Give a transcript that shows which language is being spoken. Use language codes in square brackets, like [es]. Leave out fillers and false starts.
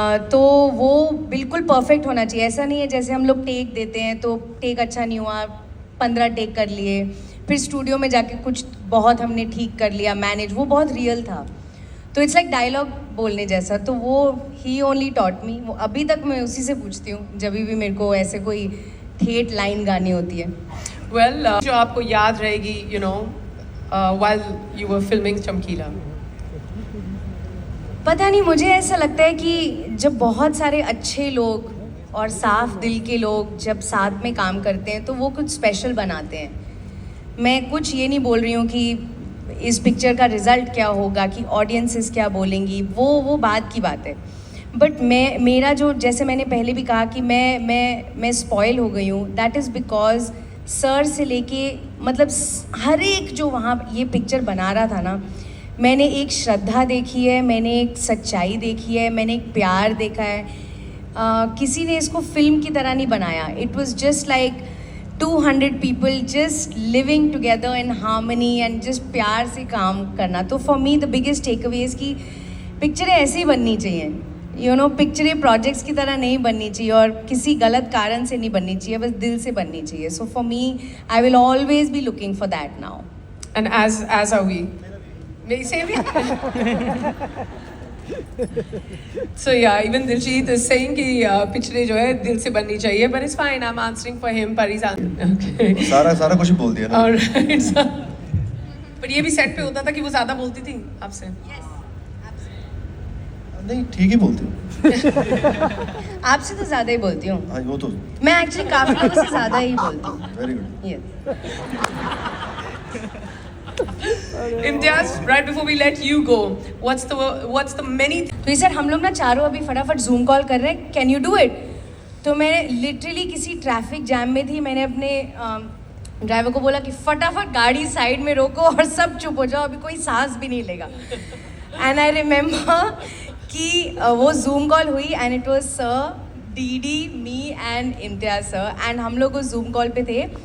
[hi] तो वो बिल्कुल परफेक्ट होना चाहिए। ऐसा नहीं है जैसे हम लोग टेक देते हैं तो टेक अच्छा नहीं हुआ, 15 टेक कर लिए, फिर स्टूडियो में जाके कुछ बहुत हमने ठीक कर लिया मैनेज, वो बहुत रियल था। तो [en] it's like dialogue [hi] बोलने जैसा, तो वो ही [en] Only taught me. [hi] वो अभी तक मैं उसी से पूछती हूँ जब भी मेरे को ऐसे कोई ठेठ लाइन गानी होती है। [en] Well, [hi] जो आपको याद रहेगी, [en] you know, while you were filming Chamkila? [hi] पता नहीं, मुझे ऐसा लगता है कि जब बहुत सारे अच्छे लोग और साफ दिल के लोग जब साथ में काम करते हैं तो वो कुछ स्पेशल बनाते हैं। मैं कुछ ये नहीं बोल रही हूँ कि इस पिक्चर का रिज़ल्ट क्या होगा, कि ऑडियंसेस क्या बोलेंगी, वो बात की बात है। बट मेरा जो, जैसे मैंने पहले भी कहा कि मैं स्पॉइल हो गई हूँ, [en] that is because [hi] सर से लेके मतलब हर एक जो वहाँ ये पिक्चर बना रहा था ना, मैंने एक श्रद्धा देखी है, मैंने एक सच्चाई देखी है, मैंने एक प्यार देखा है। किसी ने इसको फिल्म की तरह नहीं बनाया। [en] it was just like 200 people just living together in harmony and just [hi] प्यार से काम करना। तो [en] for me the biggest takeaways [hi] की पिक्चरें ऐसे ही बननी चाहिए, [en] you know, [hi] पिक्चरें प्रोजेक्ट्स की तरह नहीं बननी चाहिए और किसी गलत कारण से नहीं बननी चाहिए, बस दिल से बननी चाहिए। [en] So for me I will always be looking for that now. And as are we. [hi] मेरी [en] same here. So yeah, even Diljit is saying [hi] कि पिक्चरें जो है दिल से बननी चाहिए, [en] but it's fine. I'm answering for him, [hi] पर [en] he's okay. [hi] सारा कुछ बोल दिया ना। [en] Alright, so, [hi] पर ये भी सेट पे होता था कि वो ज़्यादा बोलती थी आपसे। नहीं, ठीक ही बोलती हूँ। आपसे तो ज़्यादा ही बोलती हूँ। हाँ, वो तो मैं एक्चुअली काफ़ी लोगों से ज़्यादा ही बोलती हूँ। [en] Very good. Yes. Imtiaz, right before we let you go, what's the many [hi] तो ये सर हम लोग ना चारों अभी फटाफट जूम कॉल कर रहे हैं, [en] Can you do it? [hi] तो मैं लिटरली किसी ट्रैफिक जैम में थी, मैंने अपने ड्राइवर को बोला कि फटाफट गाड़ी साइड में रोको और सब चुप हो जाओ, अभी कोई सांस भी नहीं लेगा। [en] and I remember [hi] कि वो जूम कॉल हुई and [en] it was sir, DD, me and [hi] Imtiaz sir, and हम लोग उस जूम कॉल पे थे।